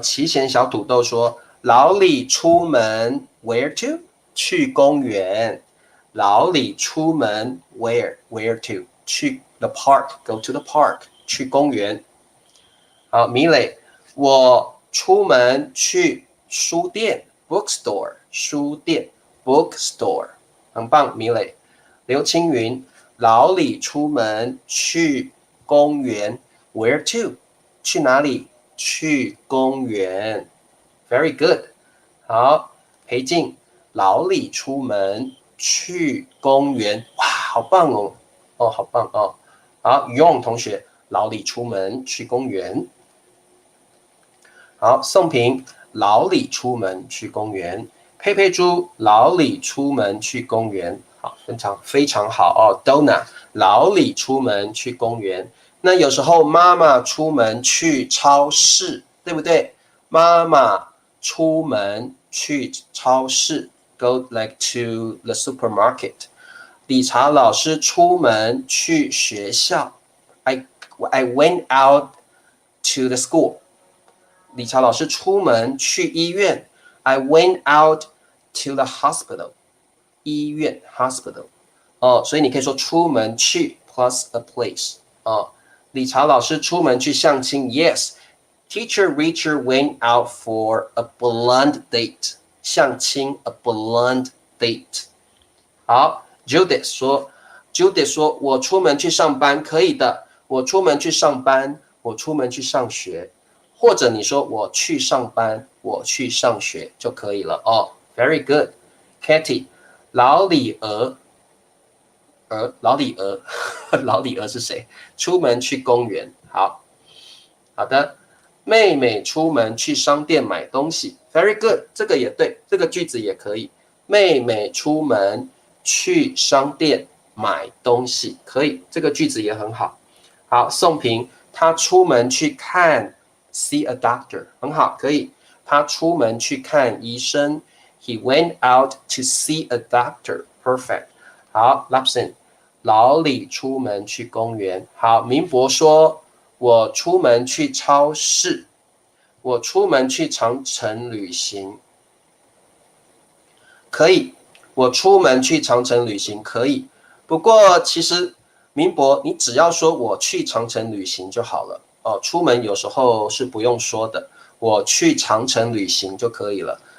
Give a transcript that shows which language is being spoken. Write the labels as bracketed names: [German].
[Chinese] 奇贤小土豆说，老李出门 [English] where to？ [Chinese] 去公园。老李出门 [English] where to？去 the park， go to the park， [Chinese] 去公园。好，米磊，我出门去书店 bookstore， 书店 bookstore， 很棒，米磊。刘青云，老李出门去公园 [English] where to？ [Chinese] 去哪里？去公园 ， [English] very good。 [Chinese] 好，裴静，老李出门去公园，哇，好棒哦！哦，好棒哦！好，于勇同学，老李出门去公园。好，宋平，老李出门去公园。佩佩猪，老李出门去公园。好，非常好哦。 Donna， 老李出门去公园。那有时候妈妈出门去超市，对不对？妈妈出门去超市 ， [English] go like to the supermarket。 [Chinese] 理查老师出门去学校 [English] ，I went out to the school。 [Chinese] 理查老师出门去医院。 [English] I went out to the hospital. 医院 hospital [Chinese] 所以你可以说出门去 [English] plus a place [Chinese] 理查老师出门去相亲 [English] Yes, teacher Richard went out for a blind date. [Chinese] 相亲 a blind date 好 Judith 说我出门去上班可以的，我出门去上班，我出门去上学，或者你说我去上班，我去上学就可以了 [English] Very good. [Chinese] Katie 老李鹅老李鹅是谁？出门去公园。好的，妹妹出门去商店买东西。 [English] Very good， [Chinese] 这个也对，这个句子也可以。妹妹出门去商店买东西，可以，这个句子也很好。好，宋平，她出门去看 [English] see a doctor， [Chinese] 很好，可以。她出门去看医生。 [English] He went out to see a doctor. Perfect. [Chinese] 好 Lapson 老李出门去公园。好，明博说我出门去超市，我出门去长城旅行。可以，我出门去长城旅行可以。不过其实明博你只要说我去长城旅行就好了出门有时候是不用说的，我去长城旅行就可以了。